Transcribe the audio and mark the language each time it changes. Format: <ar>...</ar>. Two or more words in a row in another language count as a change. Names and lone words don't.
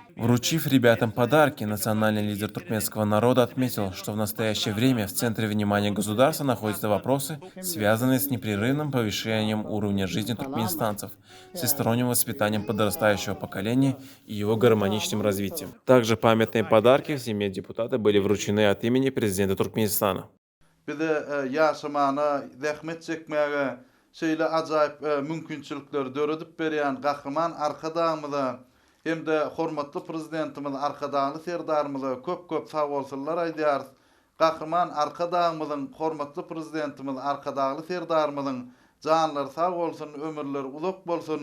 <ru>Вручив ребятам подарки, национальный лидер туркменского народа отметил, что в настоящее время в центре внимания государства находятся вопросы, связанные с непрерывным повышением уровня жизни туркменистанцев, всесторонним воспитанием подрастающего поколения и его гармоничным развитием. Также памятные подарки в семье депутата были вручены от имени президента Туркменистана.</ru> <tk>Bize yaşamana, zähmet çekmäge şeýle ajaýyp mümkinçilikler döredip berýän gahryman arkadaşymyza hem-de hormatly prezidentimiz arkadaşly serdarymyza köp sag bolsunlar aýdýar. Gahryman arkadaşymyzyň, hormatly prezidentimiz arkadaşly serdarymyzyň janlary sag bolsun, ömürleri uzak bolsun.</tk>